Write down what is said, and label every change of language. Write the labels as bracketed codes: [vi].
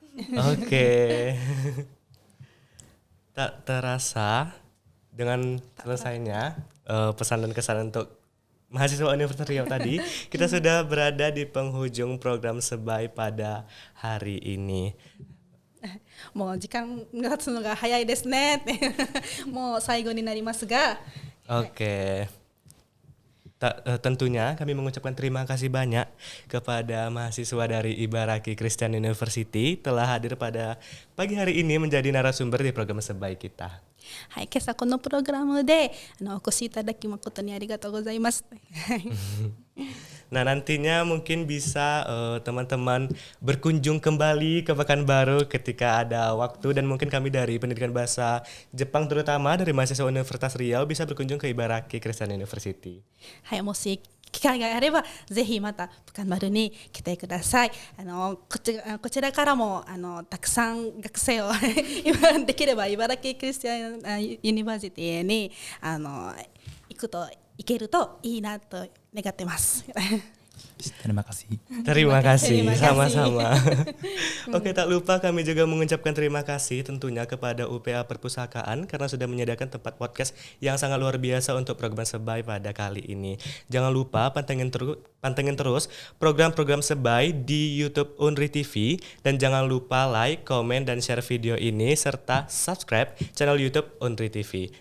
[id] Oke. Tak terasa dengan selesainya pesan dan kesan untuk mahasiswa Universitas Riau tadi, kita sudah berada di penghujung program Sebai pada hari ini. [ja] もう時間が経つのが早いですね。もう最後になりますが。 [id] Oke. Tentunya kami mengucapkan terima kasih banyak kepada mahasiswa dari Ibaraki Christian University telah hadir pada pagi hari ini menjadi narasumber di program Sebai kita. [ja] はい、今朝このプログラムでお越しいただき誠にありがとうございます。 [id] Nah nantinya mungkin bisa teman-teman berkunjung kembali ke Pekanbaru ketika ada waktu dan mungkin kami dari pendidikan bahasa Jepang terutama dari mahasiswa Universitas Riau bisa berkunjung ke Ibaraki Christian University. [ja] はい、もし機会があればぜひまたプカンバルに来てください。こちらからもたくさん学生をできれば茨城クリスチャンユニバーシティに行けるといいなと願ってます。 [id] Terima kasih. Terima kasih, Terima kasih. sama-sama. Oke, tak lupa kami juga mengucapkan terima kasih tentunya kepada UPA Perpustakaan karena sudah menyediakan tempat podcast yang sangat luar biasa untuk program Sebai pada kali ini. Jangan lupa pantengin terus program-program Sebai di YouTube Unri TV dan jangan lupa like, komen, dan share video ini serta subscribe channel YouTube Unri TV.